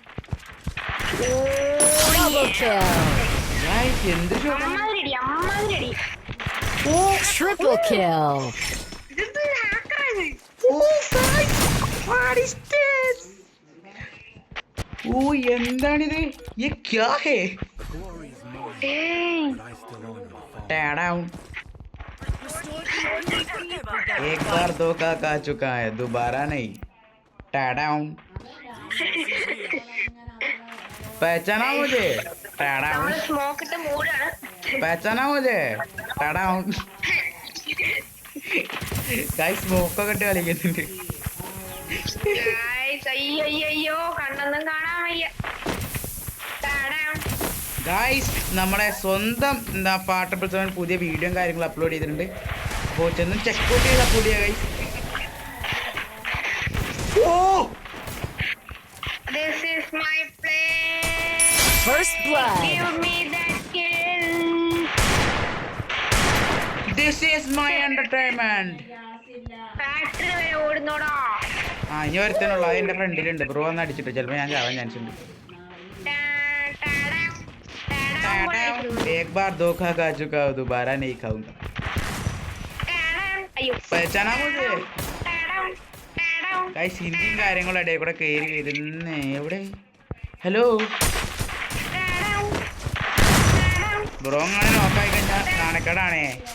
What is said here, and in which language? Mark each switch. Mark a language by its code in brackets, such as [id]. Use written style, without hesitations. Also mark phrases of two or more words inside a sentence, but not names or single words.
[en] Double kill. Guys, [ml] എന്ത് ഷോട്ട്? [en] Triple kill. Oh guys, what is this? [ml] Oh, എന്താണിത്? [hi] ये क्या है? [en] Down. [hi] एक बार धोखा खा चुका है, दोबारा नहीं. Down. पहचाना मुझे? पहचाना मुझे? [ml] ഗൈസ് സ്മോക്കൊക്കെ ഇട്ട് കളിക്കുന്നുണ്ട്. ഗൈസ് നമ്മുടെ സ്വന്തം ഫാ 777 പുതിയ വീഡിയോയും കാര്യങ്ങളും അപ്ലോഡ് ചെയ്തിട്ടുണ്ട്. അപ്പോൾ ചെന്ന് ചെക്കൗട്ട് ചെയ്ത് അപ്ലോഡ് ചെയ്യുക ഗൈസ്. ഓ, [en] First blood. This is my entertainment. [ml] ഇനി ഒരുത്തനുള്ള എൻ്റെ ഫ്രണ്ടിലുണ്ട്. ബ്രോ ഒന്ന് അടിച്ചിട്ട് ചിലപ്പോൾ ഞാൻ ചാവാൻ ചാൻസ് ഉണ്ട്. [hi] एक बार धोखा खा चुका हूँ, दोबारा नहीं खाऊंगा. पहचाना मुझे? [ml] ഗൈസ് ഹിന്ദിയും കാര്യങ്ങളും ഇടയിൽ കൂടെ കയറി വരുന്നേ. എവിടെ? ഹലോ ബ്രോ, അങ്ങനെ നോക്കായി കഴിഞ്ഞാൽ നാണക്കേടാണേ.